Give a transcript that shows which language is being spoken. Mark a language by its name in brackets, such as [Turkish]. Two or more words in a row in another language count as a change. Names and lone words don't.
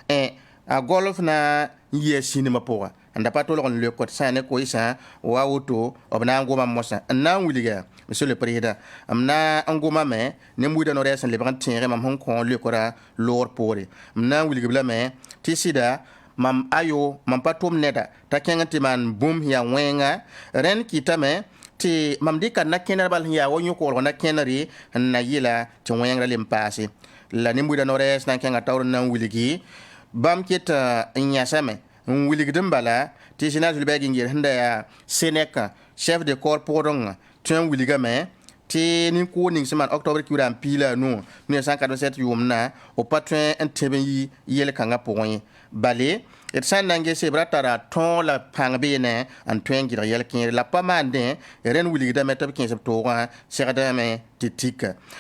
[Mossi] a golf na n yɩa sĩnimã pʋga n da pa tolg n leokd sã ne koɩsã wa woto b na n goma mosã n na n wilga [French] monsieur le président [Mossi] m na n gomame ne-buiidã norɛɛ sẽn lebg n tẽege mam sẽn kõ leokrã loogr poore m na n wilg b lame tɩ sɩda mam ayo mam pa tʋm neda t'a kẽng tɩ maan bũmb yaa wẽnga rẽnd kɩtame tɩ mam dɩka na kẽnr bal sẽn yaa wa yõ-koglg na kẽnre n na yɩla tɩ wẽngrã le n paase la ne-buiidã norɛɛs na n kẽngã taoor n na n wilgi bãmb ket n yãsame n wilgd n bala tɩ general Julbert Gingir sẽn da yaa Sénèca [French] chef de corps [Mossi] pʋgdengã tõe n wilgame tɩ nin-kʋʋ ning sẽn maan octobre kiuudã n piila a nu 1947 yʋʋmdã b pa tõe n tẽb n yi yel-kãngã pʋgẽ ye bale d sã n na n gese b ra tara tõog la pãng beene n tõe n gɩdg yɛl-kẽere la pa maandẽ rẽnd wilgdame tɩ b kẽes b toogã segdame tɩ tika